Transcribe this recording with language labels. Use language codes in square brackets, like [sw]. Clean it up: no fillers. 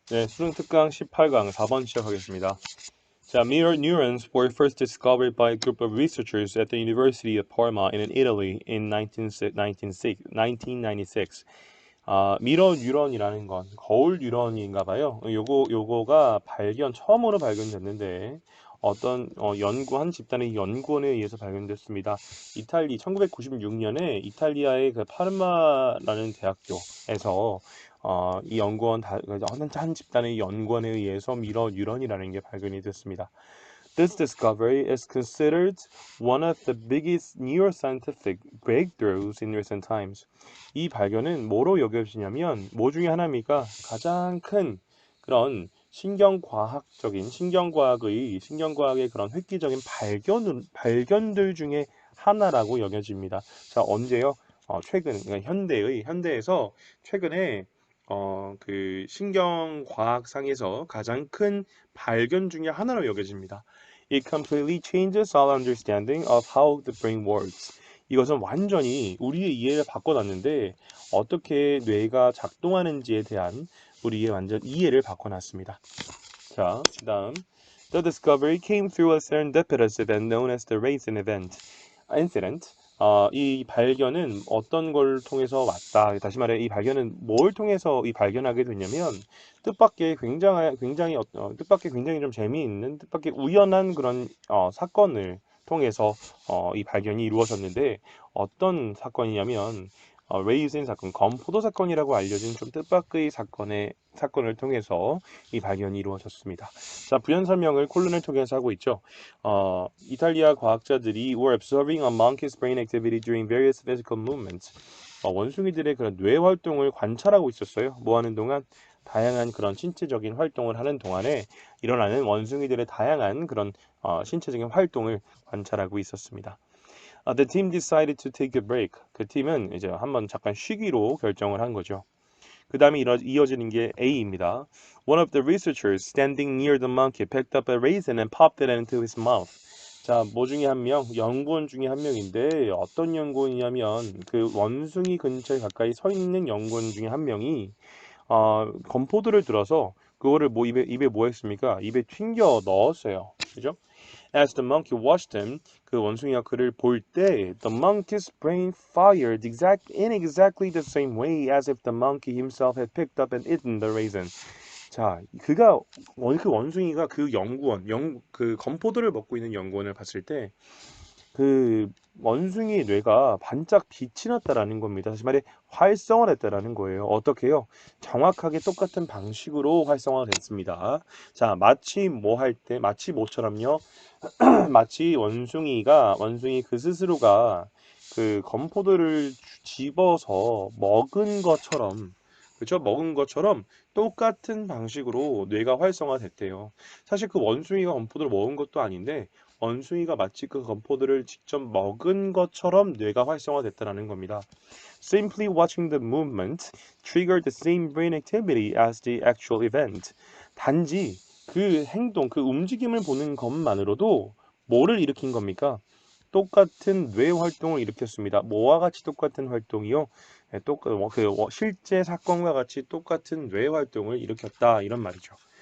[ko] 네, 수능 특강 18강 4번 시작하겠습니다. [en] 자, mirror neurons were first discovered by a group of researchers at the University of Parma in Italy in 1996. [ko] 미러 뉴런이라는 건 거울 뉴런인가 봐요. 요거가 처음으로 발견됐는데 어떤 한 집단의 연구원에 의해서 발견됐습니다. 1996년에 이탈리아의 그 파르마라는 대학교에서 이 한 집단의 연구원에 의해서 미러 뉴런이라는 게 발견이 됐습니다. [en] This discovery is considered one of the biggest neuroscientific breakthroughs in recent times. [ko] 이 발견은 뭐로 여겨지냐면 뭐 중에 하나입니까? 가장 큰 그런 신경과학의 그런 획기적인 발견들 중에 하나라고 여겨집니다. 자, 언제요? 최근, 그러니까 현대에서 최근에 그 신경과학상에서 가장 큰 발견 중에 하나로 여겨집니다. [en] It completely changes our understanding of how the brain works. [ko] 이것은 완전히 우리의 이해를 바꿔놨는데 어떻게 뇌가 작동하는지에 대한 우리의 완전 이해를 바꿔놨습니다. 자, 그다음 [en] The discovery came through a serendipitous event known as the Raisin incident. [ko] 이 발견은 어떤 걸 통해서 왔다. 다시 말해 이 발견은 뭘 통해서 이 발견하게 됐냐면 뜻밖의 굉장히 좀 재미있는 뜻밖의 우연한 그런 사건을 통해서 이 발견이 이루어졌는데 어떤 사건이냐면 레이sin 사건, 건포도 사건이라고 알려진 좀 뜻밖의 사건을 통해서 이 발견이 이루어졌습니다. 자, 부연 설명을 콜론을 통해서 하고 있죠. 이탈리아 과학자들이 [en] were observing a monkey's brain activity during various physical movements. [ko] 원숭이들의 그런 뇌 활동을 관찰하고 있었어요. 뭐 하는 동안? 다양한 그런 신체적인 활동을 하는 동안에 일어나는 원숭이들의 다양한 그런 신체적인 활동을 관찰하고 있었습니다. [en] The team decided to take a break. [ko] 그 팀은 이제 한번 잠깐 쉬기로 결정을 한 거죠. 그 다음에 이어지는 게 A입니다. [en] One of the researchers standing near the monkey picked up a raisin and popped it into his mouth. [ko] 자, 뭐 중에 한 명, 연구원 중에 한 명인데 어떤 연구원이냐면 그 원숭이 근처에 가까이 서 있는 연구원 중에 한 명이 건포도를 들어서 그거를 입에 뭐 했습니까? 입에 튕겨 넣었어요. 그죠? [en] As the monkey watched him, [ko] 그 원숭이가 그를 볼 때, [en] the monkey's brain fired in exactly the same way as if the monkey himself had picked up and eaten the raisin. [ko] 자, 그 원숭이가 그 건포도를 먹고 있는 연구원을 봤을 때, 그 원숭이의 뇌가 반짝 빛이 났다라는 겁니다. 다시 말해 활성화됐다라는 거예요. 어떻게요? 정확하게 똑같은 방식으로 활성화됐습니다. 자, 마치 뭐처럼요? 마치 원숭이 그 스스로가 그 건포도를 집어서 먹은 것처럼 그렇죠? 먹은 것처럼 똑같은 방식으로 뇌가 활성화됐대요. 사실 그 원숭이가 건포도를 먹은 것도 아닌데 원숭이가 마치 그 건포도를 직접 먹은 것처럼 뇌가 활성화됐다는 겁니다. [en] Simply watching the movement triggered the same brain activity as the actual event. [ko] 단지 그 움직임을 보는 것만으로도 뭐를 일으킨 겁니까? 똑같은 뇌 활동을 일으켰습니다. 뭐와 같이 똑같은 활동이요? 네, 실제 사건과 같이 똑같은 뇌 활동을 일으켰다 이런 말이죠.